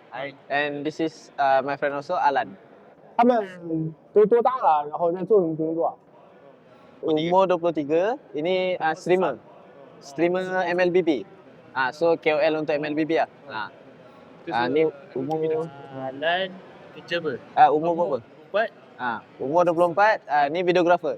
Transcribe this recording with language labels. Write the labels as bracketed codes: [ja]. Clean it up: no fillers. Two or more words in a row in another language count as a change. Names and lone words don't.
[en] Hi. And this is my friend also Alan. [zh] 他们都多大了？然后在做什么工作？ [ms] Umur 23, ini streamer MLBB. So KOL untuk MLBB lah. Ni umur Alan kerja apa? umur berapa? 4. Umur 24, ni videographer.